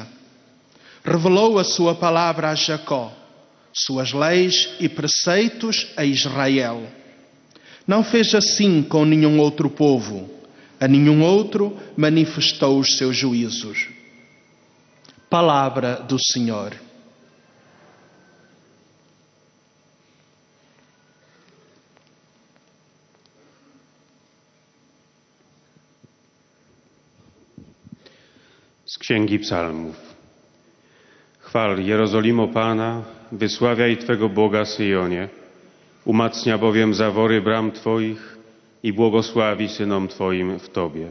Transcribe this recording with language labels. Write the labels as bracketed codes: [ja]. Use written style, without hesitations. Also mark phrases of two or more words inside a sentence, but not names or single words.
[pt] Revelou a sua palavra a Jacó, suas leis e preceitos a Israel. Não fez assim com nenhum outro povo, a nenhum outro manifestou os seus juízos. Palavra do Senhor. [pl] Z Księgi Psalmów. Chwal Jerozolimo Pana, wysławiaj Twego Boga Syjonie, umacnia bowiem zawory bram Twoich i błogosławi synom Twoim w Tobie.